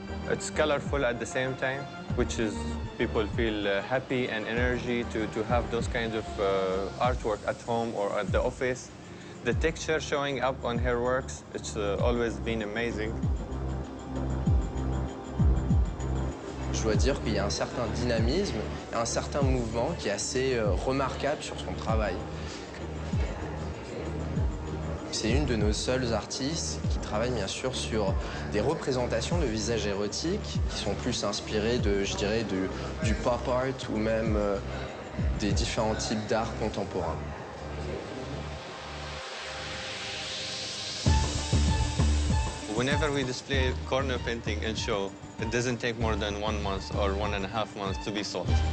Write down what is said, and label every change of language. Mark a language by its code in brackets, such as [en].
[en] It's colorful at the same time, which is people feel happy and energy to have those kinds of artwork at home or at the office. The texture showing up on her works, it's always been amazing. [fr] je dois dire qu'il y a un certain dynamisme et un certain mouvement qui est assez remarquable sur son travail. C'est une de nos seules artistes qui travaille bien sûr sur des représentations de visages érotiques qui sont plus inspirées de, je dirais, du pop art ou même des différents types d'art contemporain. [en] Whenever we display corner painting in show, it doesn't take more than 1 month or 1.5 months to be sold.